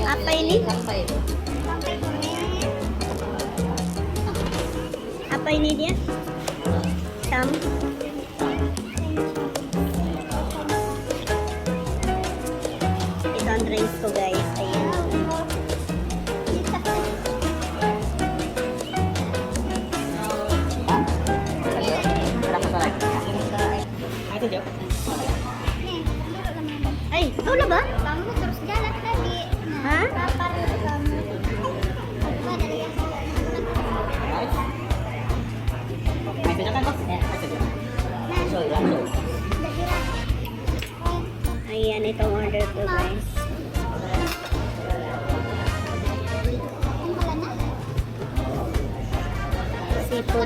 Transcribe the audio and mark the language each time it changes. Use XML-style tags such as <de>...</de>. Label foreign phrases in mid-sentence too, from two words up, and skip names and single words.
<id>Apa ini? Apa ini dia? Sam.</id> <tl>Ito ang drinks ko guys. Ayan. Ay, wala ba?</tl> <id>Kamu terus jalan tadi. Ha? Kapan kamu? Apa dari yang</id> <tl>Ayan, itong order ko guys. Seafood.</tl>